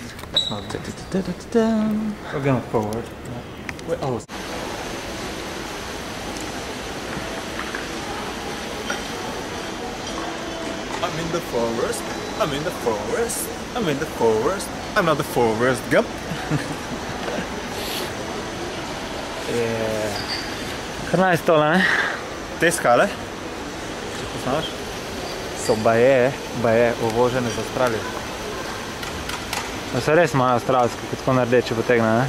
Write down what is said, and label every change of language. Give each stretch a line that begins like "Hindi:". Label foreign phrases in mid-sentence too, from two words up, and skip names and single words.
English: We're going forward. Oh. I'm in the forest. I'm not the forest gump.
Slovenian: Kar nice tole, ne? Te skale, če poznaš, So baje uvožene z Avstralije. So res malo avstralske, kot tako nardeče potegne, ne?